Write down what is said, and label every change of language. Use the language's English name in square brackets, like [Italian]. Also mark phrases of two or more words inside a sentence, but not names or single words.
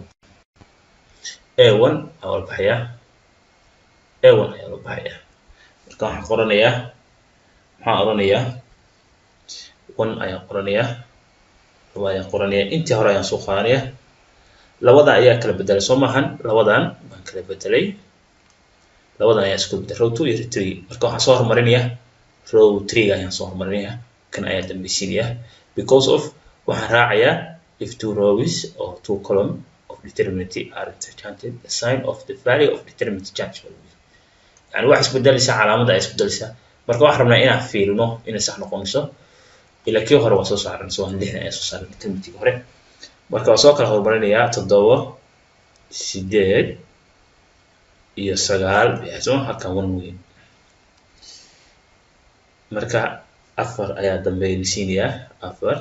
[Somali] ayaa ula baxayaa marka waxaan qoranayaa 1 ayaan qoranayaa intii hore ayaan soo qaadanayaa labada ayaa kala bedelay soo maahan labadan baan kala bedelay labadan ayaa isku bedelay row 2 iyo 3 marka waxaan soo hormarinayaa row 3 ayaan soo hormarinayaa kan ayaa dambaysiinayaa [English] because of [Somali] waxaan raacayaa [English] if two rows or two column of determinant are interchanged the sign of the value of determinant change [Somali] yani wax isbedelaysa calaamada ay isbedelaysa marka waxaan rabnaa inaan fiirino inay sax noqonayso ila kii hore waa soo saaran soo 6 ayaa soo saaran determinant hore marka waa soo kala hormarinayaa 7 8 iyo 9 bixso halkan 1 weyn marka 4 ayaa dambeynaysiinaya 4